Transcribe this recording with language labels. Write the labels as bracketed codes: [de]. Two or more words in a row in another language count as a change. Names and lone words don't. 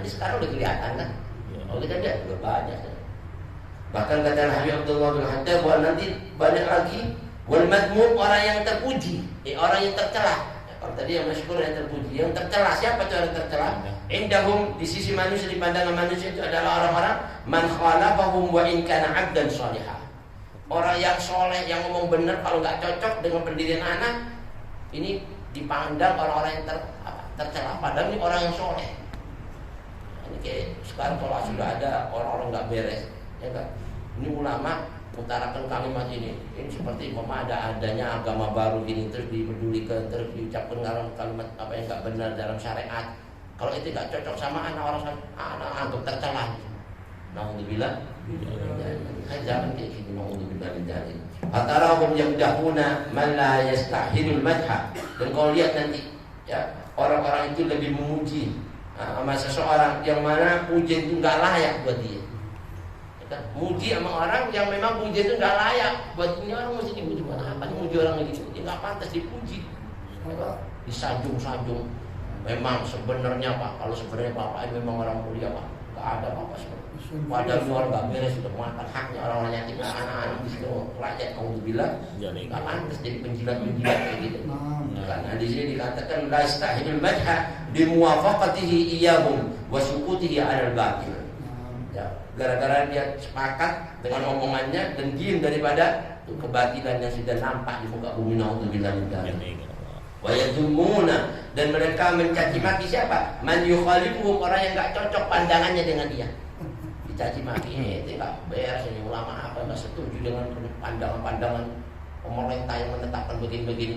[id] Ini sekarang udah kelihatan kan? Kalau kita lihat udah banyak. Bahkan kata Habib Abdullah bin Haddad bahwa nanti banyak lagi wal madmum, orang yang terpuji, orang yang tercela. Kalau tadi yang masyhur yang terpuji, yang tercela siapa itu orang tercela? Indahum, di sisi manusia, di pandangan manusia itu adalah orang-orang [ar] من خالفهم وإن كان عبدا صالحة. [id] Orang yang soleh, yang ngomong benar, kalau nggak cocok dengan pendirian anak, ini dipandang orang-orang yang tercela. Padahal ini orang yang soleh. Ini kayak sekarang kalau sudah ada orang-orang nggak beres, ya kan? Ini ulama utarakan kalimat ini seperti adanya agama baru gini, terus dipedulikan, terus diucapkan kalimat apa yang nggak benar dalam syariat. Kalau itu nggak cocok sama anak antum tercela. Nauzubillah. Jangan kayak gitu, [ar] نعوذ بالله من ذلك. أتراهم يمدحون من لا يستحق المدح. [id] Dan kau lihat nanti ya, orang-orang itu lebih memuji sama seseorang yang mana pujian itu enggak layak buat dia. Ya, muji sama orang yang memang pujian itu enggak layak buat ini, orang mesti dipuji. Buat apa muji orang gitu? Dia enggak pantas dipuji. Disanjung-sanjung. Memang sebenarnya Pak, kalau sebenarnya Bapak ini memang orang mulia Pak. Enggak ada Bapak sebenarnya. Padahal ini orang gak beres, sudah makan haknya orang-orang yatim, anak-anak di situ rakyat, alhamdulillah gak pantas jadi penjilat-penjilat kayak gitu. Karena di sini dikatakan [ar] لا يستحق المدح بموافقته إياهم وسكوته على الباطل. [id] Ya, gara-gara dia sepakat dengan omongannya dan diam daripada kebatilan yang sudah nampak di muka bumi, [ar] نعوذ بالله من ذلك. ويذمون, [id] dan mereka mencaci maki siapa? [ar] من يخالفهم, [id] orang yang gak cocok pandangannya dengan dia. Caci maki itu nggak beres, ini ulama apa nggak setuju dengan pandangan-pandangan pemerintah yang menetapkan begini-begini.